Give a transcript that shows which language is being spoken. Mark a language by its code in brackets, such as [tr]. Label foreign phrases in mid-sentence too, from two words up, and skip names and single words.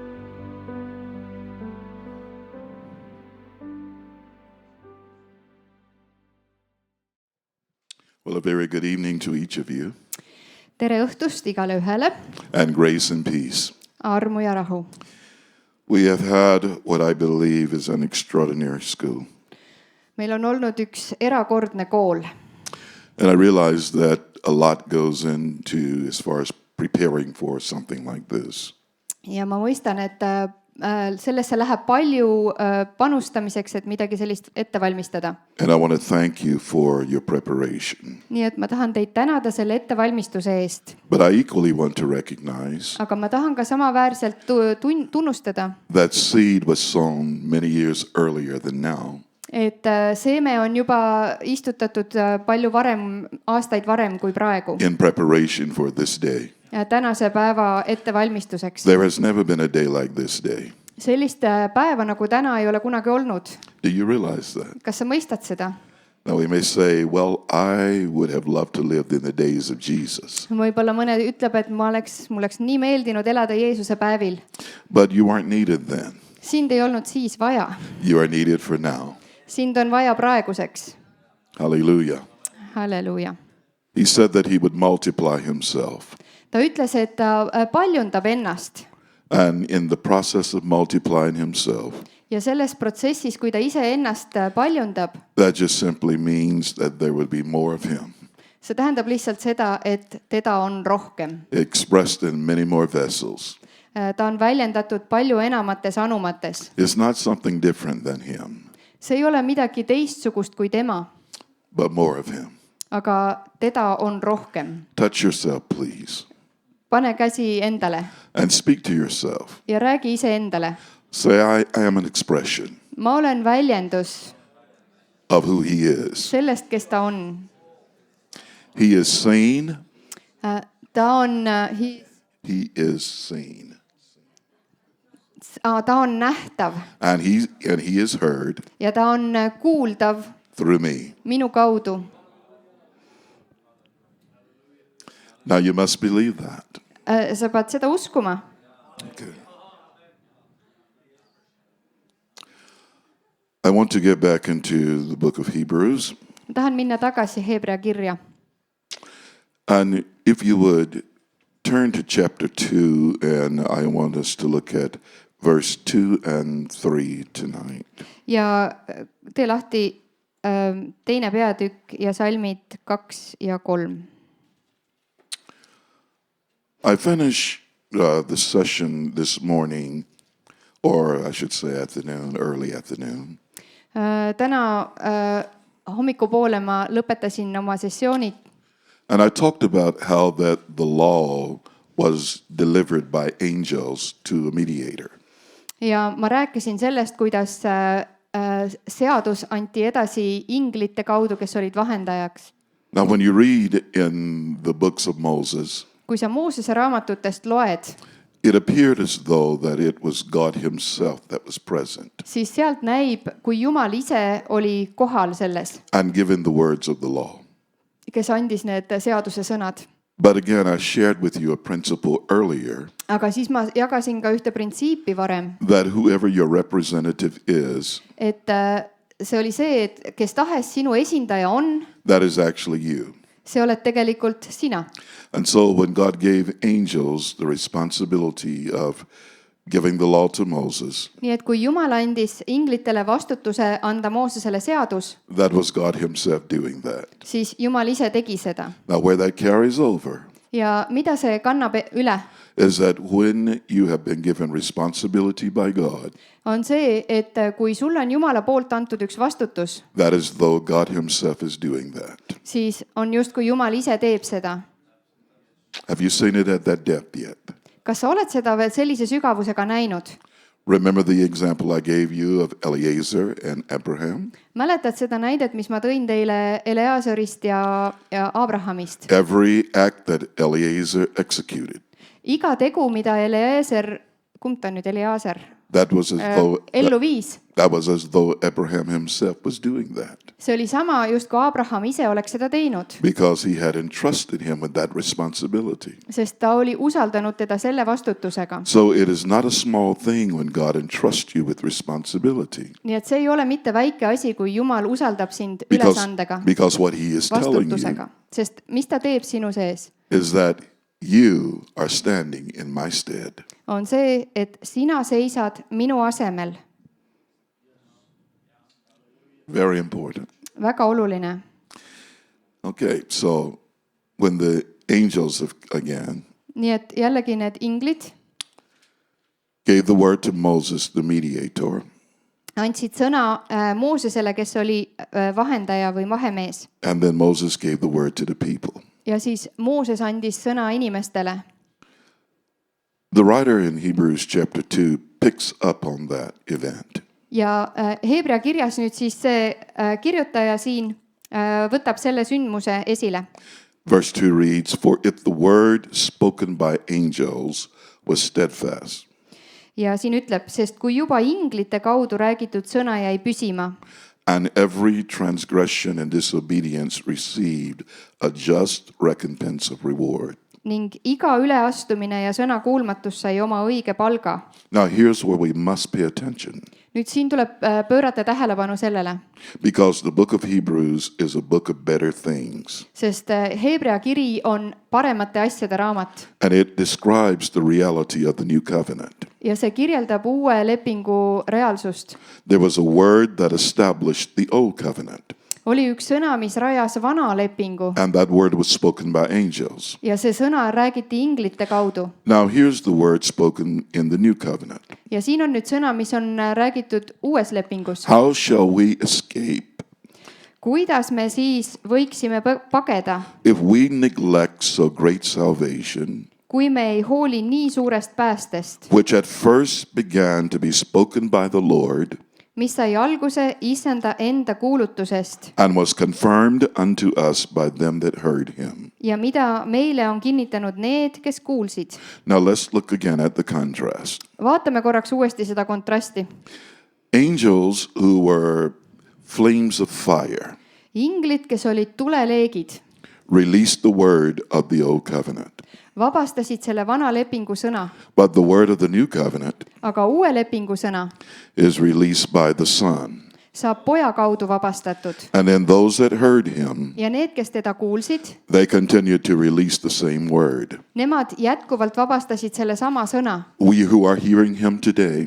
[en] Well, a very good evening to each of you, [et] tere õhtust igale ühele, [en] and grace and peace. [et] armu ja rahu. [en] We have had what I believe is an extraordinary school. [et] Meil on olnud üks erakordne kool [en] And I realize that a lot goes into as far as preparing for something like this. [et] ja ma mõistan, et sellesse läheb palju panustamiseks, et midagi sellist ette valmistada. [en] And I want to thank you for your preparation. [et] Nii et ma tahan teid tänada selle ettevalmistuse eest, [en] But I equally want to recognize [et] aga ma tahan ka samaväärselt tunnustada, [en] that seed was sown many years earlier than now. [et] et seeme on juba istutatud palju varem, aastaid varem kui praegu, [en] In preparation for this day. [et] tänase päeva ettevalmistuseks. [en] There has never been a day like this day. [et] Sellist päeva nagu täna ei ole kunagi olnud. [en] Do you realize that? [et] Kas sa mõistad seda? [en] Now we may say, well, I would have loved to live in the days of Jesus. [et] Võib-olla mõne ütleb, et mul oleks nii meeldinud elada Jeesuse päevil. [en] But you weren't needed then. [et] Sind ei olnud siis vaja. [en] You are needed for now. [et] Sind on vaja praeguseks. [en] Hallelujah. [et] Halleluuja. [en] He said that he would multiply himself. [et] Ta ütles, et ta paljundab ennast. [en] And in the process of multiplying himself, [et] Ja selles protsessis, kui ta ise ennast paljundab, [en] that just simply means that there would be more of him, [et] see tähendab lihtsalt seda, et teda on rohkem. [en] expressed in many more vessels. [et] Ta on väljendatud palju enamates anumates. [en] It's not something different than him, [et] See ei ole midagi teistsugust kui tema, [en] but more of him. [et] aga teda on rohkem. [en] Touch yourself, please, [et] Pane käsi endale [en] and speak to yourself. [et] ja räägi iseendale. [en] Say, I am an expression [et] Ma olen väljendus [en] of who he is. [et] sellest, kes ta on. [en] He is seen. [et] Ta on, [en] He is seen. [et] ta on nähtav [en] And he is heard [et] ja ta on kuuldav [en] through me. [et] minu kaudu. [en] Now you must believe that. [et] Sa pead seda uskuma. [en] Okay. I want to get back into the book of Hebrews. [et] Ma tahan minna tagasi Hebra kirja. [en] And if you would turn to chapter 2, and I want us to look at verse 2 and 3 tonight. [et] ja tee lahti teine peatükk ja salmid 2 ja 3. [en] I finished the session this morning, or I should say afternoon, early afternoon. [et] Täna hommikupoole ma lõpetasin oma sessioonid [en] And I talked about how that the law was delivered by angels to a mediator. [et] ja ma rääkisin sellest, kuidas seadus anti edasi inglite kaudu, kes olid vahendajaks. [en] Now, when you read in the books of Moses, [et] kui sa Moosese raamatutest loed, [en] it appeared as though that it was God himself that was present [et] siis sealt näib, kui Jumal ise oli kohal selles, [en] and given the words of the law. [et] kes andis need seaduse sõnad. [en] But again, I shared with you a principle earlier [et] aga siis ma jagasin ka ühte printsiipi varem, [en] that whoever your representative is, [et] et see oli see, et kes tahes sinu esindaja on, [en] that is actually you. [et] see oled tegelikult sina. [en] And so when God gave angels the responsibility of giving the law to Moses, [et] nii et kui Jumal andis inglitele vastutuse anda Moosesele seadus, [en] that was God himself doing that. [et] siis Jumal ise tegi seda. [en] Now, where that carries over [et] ja mida see kannab üle, [en] is that when you have been given responsibility by God, [et] on see, et kui sulle on Jumala poolt antud üks vastutus, [en] that is though God himself is doing that. [et] siis on justkui Jumal ise teeb seda. [en] Have you seen it at that depth yet? [et] kas sa oled seda veel sellise sügavusega näinud? [en] Remember the example I gave you of Eliezer and Abraham? [et] mäletad seda näidet, mis ma tõin teile Eleazarist ja Abrahamist? [en] Every act that Eliezer executed, [et] iga tegu, mida Eleazar, kumb ta nüüd Eleazar, [en] that was as though [et] ellu viis, [en] that was as though Abraham himself was doing that, [et] see oli sama, justkui Abraham ise oleks seda teinud, [en] because he had entrusted him with that responsibility. [et] sest ta oli usaldanud teda selle vastutusega. [en] So it is not a small thing when God entrusts you with responsibility, [et] nii et see ei ole mitte väike asi, kui Jumal usaldab sind [en] because, [et] ülesandega, [en] because what he is telling you [et] vastutusega, sest mis ta teeb sinu sees, [en] is that you are standing in my stead. [et] on see, et sina seisad minu asemel. [en] Very important. [et] väga oluline. [en] Okay, so when the angels have, again [et] nii et jällegi need inglid [en] gave the word to Moses, the mediator, [et] andsid sõna Moosesele, kes oli vahendaja või vahemees, [en] and then Moses gave the word to the people. [et] ja siis Mooses andis sõna inimestele. [en] The writer in Hebrews chapter 2 picks up on that event. [et] ja Hebra kirjas nüüd siis see kirjutaja siin võtab selle sündmuse esile. [en] Verse 2 reads, "For if the word spoken by angels was steadfast, [et] ja siin ütleb, sest kui juba inglite kaudu räägitud sõna jäi püsima [en] and every transgression and disobedience received a just recompense of reward." [et] ning iga üleastumine ja sõnakuulmatus sai oma õige palga. [en] Now here's where we must pay attention, [et] nüüd siin tuleb pöörata tähelepanu sellele, [en] because the book of Hebrews is a book of better things, [et] sest Hebra kiri on paremate asjade raamat [en] and it describes the reality of the new covenant. [et] ja see kirjeldab uue lepingu reaalsust. [en] There was a word that established the old covenant, [et] oli üks sõna, mis rajas vana lepingu [en] and that word was spoken by angels. [et] ja see sõna räägiti inglite kaudu. [en] Now here's the word spoken in the new covenant. [et] ja siin on nüüd sõna, mis on räägitud uues lepingus. [en] How shall we escape [et] kuidas me siis võiksime pageda, [en] if we neglect so great salvation, [et] kui me ei hooli nii suurest päästest, [en] which at first began to be spoken by the Lord [et] mis sai alguse issanda enda kuulutusest [en] and was confirmed unto us by them that heard him? [et] ja mida meile on kinnitanud need, kes kuulsid. [en] Now let's look again at the contrast. [et] vaatame korraks uuesti seda kontrasti. [en] Angels who were flames of fire [et] inglid, kes olid tuleleegid, [en] released the word of the old covenant. [et] vabastasid selle vana lepingu sõna, [en] But the word of the new covenant [et] aga uue lepingu sõna [en] is released by the Son. [et] saab poja kaudu vabastatud. [en] And then those that heard him, [et] Ja need, kes teda kuulsid, [en] they continued to release the same word. [et] nemad jätkuvalt vabastasid selle sama sõna. [en] We who are hearing him today,